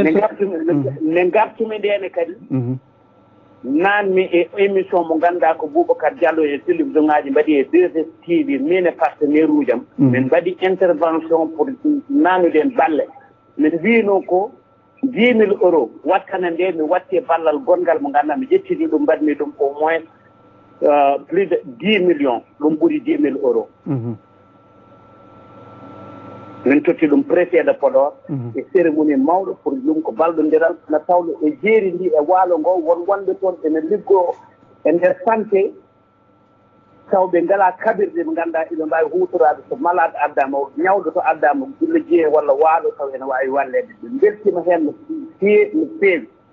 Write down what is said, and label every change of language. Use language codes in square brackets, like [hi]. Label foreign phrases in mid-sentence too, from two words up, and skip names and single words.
[ff] ne gartumi ndene kadi nanmi e émission mo ganduɗa ko Boubacar Diallo e télévision ngaji mbaɗi e 2STV min e partenaire uji am min mbaɗi [fr] intervention pour [ff] nanude balle min wino ko 10 000 euros wattana nde mi watti ballal gongal mo ganduɗa mi ƴettini ɗum mbaɗmi ɗum [fr] au moins plus de 10 millions [ff] ɗum ɓuuri 10 000 euros min totti ɗum [fr] préfet de Podor [ff] e cérémonie mawɗo pour ɗum ko ballodiral no tawno e jeeri ndi e waalo ngo won wonɓe toon ene liggoo e nder santé taw ɓe ngala kabirɗe ɓe ngannduɗa iɓe mbawi hutorade so malade addama ñawɗo to addama gulla jeye walla waalo taw ene wawi wallede ɓe beltima hen no feewi